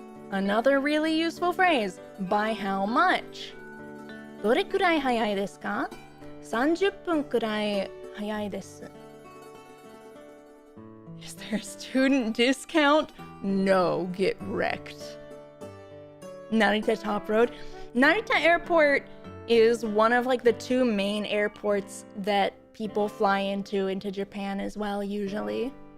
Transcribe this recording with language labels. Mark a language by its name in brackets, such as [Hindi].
[English] Another really useful phrase. By how much? [Japanese] どれくらい早いですか? 30分くらい早いです。 [English] Is there a student discount? No, get wrecked. Narita Top Road. Narita Airport is one of like the two main airports that people fly into Japan as well, usually.